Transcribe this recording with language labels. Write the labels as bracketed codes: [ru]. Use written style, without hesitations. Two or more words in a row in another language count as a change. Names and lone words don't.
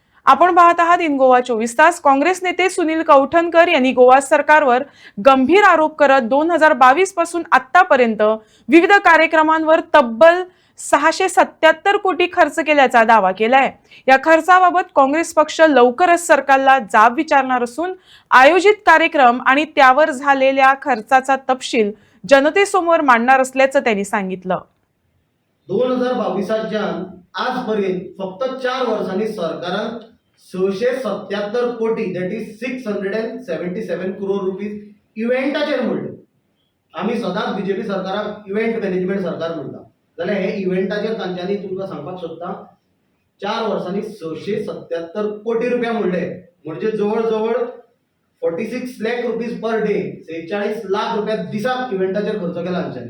[mr] आपण पाहत आहात [en] In Goa [mr] 24 तास। काँग्रेस नेते सुनील कौठनकर यांनी गोवा सरकारवर गंभीर आरोप करत 2022 पासून आतापर्यंत विविध कार्यक्रमांवर तब्बल 677 कोटी खर्च केल्याचा दावा केलाय। या खर्चाबाबत काँग्रेस पक्ष लवकरच सरकारला जाब विचारणार असून आयोजित कार्यक्रम आणि त्यावर झालेल्या खर्चाचा तपशील जनतेसमोर मांडणार असल्याचं त्यांनी सांगितलं। [kok] 2022च्यान आजपर्यंत फक्त 4 वर्सांनी सरकारान 677 कोटी [en] that is 677 crore rupees [kok] इव्हेंटाचेर मोडले। आम्ही सदांच बीजेपी सरकाराक [en] event management [kok] सरकार म्हणटा, जाल्यार हे इव्हेंटाचेर तांच्यांनी तुमकां सांगपाक सोदता 4 वर्सांनी 677 कोटी रुपया मोडले, म्हणजे जवळ जवळ 46 लाख [en] rupees per day, [kok] 46 लाख रुपया दिसाक इव्हेंटाचेर खर्च केला हांच्यांनी।